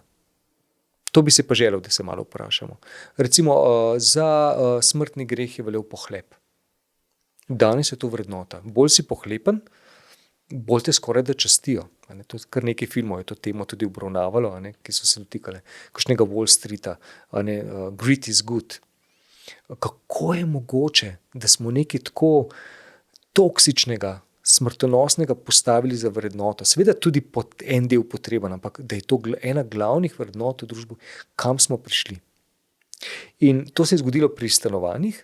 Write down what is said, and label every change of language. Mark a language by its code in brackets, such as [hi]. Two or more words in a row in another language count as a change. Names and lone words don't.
[sl] To bi se pa želel, da se malo vprašamo. Recimo, za smrtni greh je veljal pohlep. Danes je to vrednota. Bolj si pohlepen, bolj te skoraj da častijo. To kar nekaj filmov je to temo tudi obravnavalo, ki so se dotikale kakšnega Wall Streeta. [en] Greed is good. [sl] Kako je mogoče, da smo nekaj tako toksičnega, smrtonosnega postavili za vrednoto? Seveda tudi en del potreben, ampak da je to ena glavnih vrednot v družbi, kam smo prišli. In to se je zgodilo pri stanovanjih.